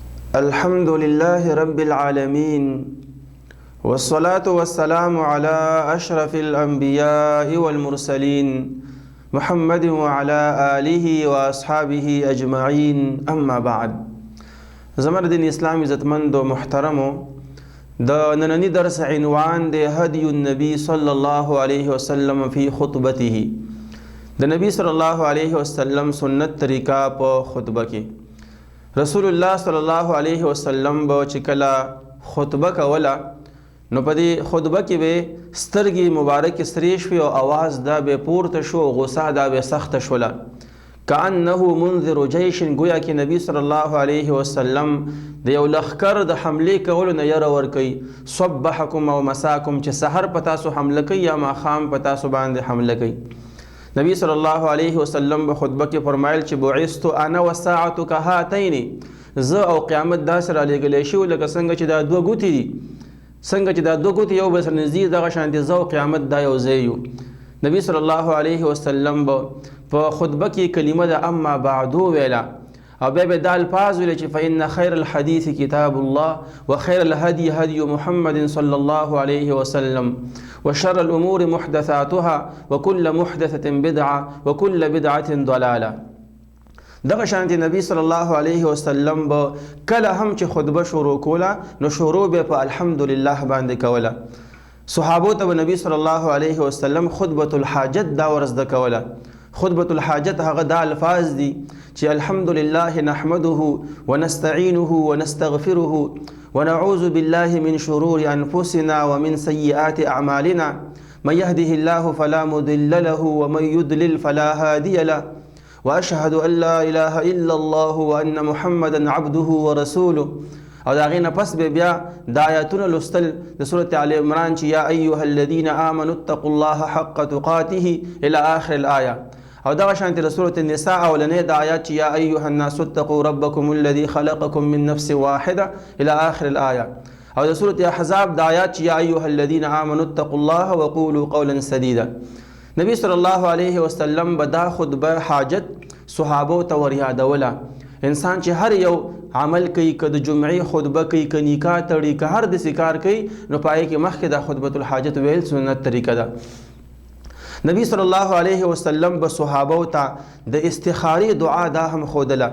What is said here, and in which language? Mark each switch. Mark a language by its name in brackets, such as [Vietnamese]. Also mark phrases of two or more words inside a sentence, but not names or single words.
[Arabic] الحمد لله رب العالمين والصلاة والسلام على أشرف الأنبياء والمرسلين محمد وعلى آله وأصحابه أجمعين أما بعد. [Pashto] زمر دين اسلام عزتمند و محترمو د نننی درس عنوان د [Arabic] هدي النبي صلى الله عليه وسلم في خطبته. [Pashto] د نبی [Arabic] صلی الله علیه وسلم [Pashto] سنت طریقہ په خطبه کې [Arabic] رسول الله صلی الله علیه وسلم [Pashto] به چې کله خطبه کوله نو په دې خطبه کې به سترګې مبارک سریش وي او आवाज دا به پورته شو، غصه دا به سخت شوله، [Arabic] کأنه منذر جیش، [Pashto] گویا کې نبی [Arabic] صلی الله علیه وسلم [Pashto] د یو لښکر د حملې کولو نه یره ورکوي. صبحکم او مساکم، چې سحر په تاسو حمله کوي یا ماښام په تاسو باندې حمله کوي. نبی [Arabic] صلی الله علیه وسلم [Pashto] په خطبه کې فرمایل چې [Arabic] بعثت انا والساعة كهاتین، [Pashto] زه او قیامت داسې رالیږلی شوی لکه څنګه چې دا دوه ګوتې دي، څنګه چې دا دوه ګوتې یو بل سره نږدې دغه شانتې زه او قیامت دا یو ځای یو. نبی [Arabic] صلی الله علیه وسلم [Pashto] په خطبه کې کلمه د اما بعدو ویله او بیا به دا الفاظ ویل چې [Arabic] فإن خیر الحدیث کتاب الله وخیر الهدي هدي محمد صلی الله علیه وسلم وشر الأمور محدثاتها وكل محدثة بدعة وكل بدعة ضلالة. [Pashto] دغه شانتي نبی [Arabic] صلی الله علیه وسلم [Pashto] به کله هم چې خطبه شروع کوله نو شروع به په الحمدلله باندې کوله. صحابو ته نبی [Arabic] صلی الله علیه وسلم [Pashto] خطبه الحاجت دا ورزده کوله. [Arabic] خطبه الحاجت [Pashto] هغه دا الفاظ دي چې [Arabic] الحمدلله نحمده ونستعينه ونستغفره ونعوذ بالله من شرور أنفسنا ومن سيئات أعمالنا من يهده الله فلا مضل له ومن يضلل فلا هادي له وأشهد أن لا إله إلا الله وأن محمدا عبده ورسوله. [Pashto] او دا غینه پس به بیا د آیاتونو لوستل د سورۃ آل عمران چې [Arabic] یا ایها الذین آمنوا اتقوا الله حق تقاته الى آخر الآیه، [Pashto] او دغه شانتې د سورۃ النساء اولنې د آیات چې [Arabic] یا ایها الناس اتقوا ربکم الذی خلقکم من نفس واحده الى آخر الآیه، [Pashto] او د سورۃ احزاب د آیات چې [Arabic] یا ایها الذین آمنوا اتقوا الله وقولوا قولا سدیدا. [Pashto] نبی [Arabic] صلی الله علیه وسلم [Pashto] به دا خطبه حاجت صحابو ته وریادوله. انسان چې هر یو عمل کوي، که د جمعې خطبه کوي، که نکاح تړي، که هر داسې کار کوي، نو پای کې مخکې دا خطبه الحاجت ویل سنت طریقه ده. نبی [Arabic] صلی الله علیه وسلم [Pashto] به صحابه ته د استخارې دعا دا هم ښودله.